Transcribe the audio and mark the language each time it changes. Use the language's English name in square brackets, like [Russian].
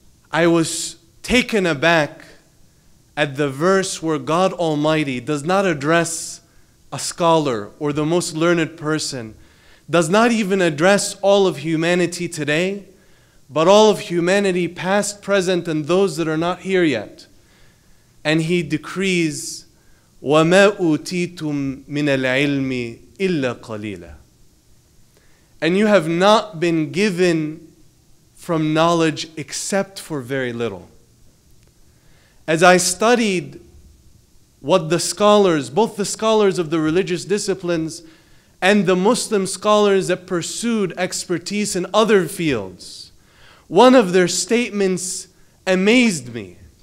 [English] I was taken aback at the verse where God Almighty does not address a scholar or the most learned person, does not even address all of humanity today, but all of humanity past, present, and those that are not here yet. And He decrees, [Arabic] وَمَا أُوتِيتُم مِّنَ الْعِلْمِ إِلَّا قَلِيلًا. [English] And you have not been given from knowledge except for very little. As I studied what the scholars, both the scholars of the religious disciplines and the Muslim scholars that pursued expertise in other fields, one of their statements amazed me.